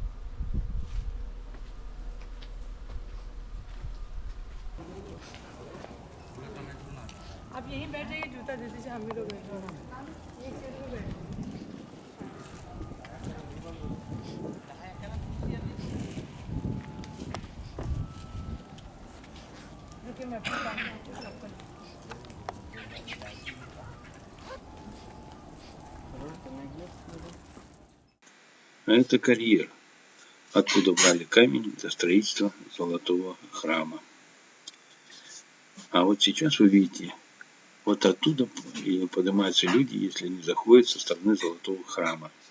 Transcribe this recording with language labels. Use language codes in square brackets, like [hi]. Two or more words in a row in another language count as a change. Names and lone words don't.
[hi] आप यहीं बैठ जाइए जूता जल्दी से हम भी लोग बैठ जाओ एक सीट पे बैठ रुकिए मैं अपनी काम करती हूँ [ru] А это карьер, откуда брали камень для строительства Золотого храма. А вот сейчас вы видите, вот оттуда и поднимаются люди, если они заходят со стороны Золотого храма.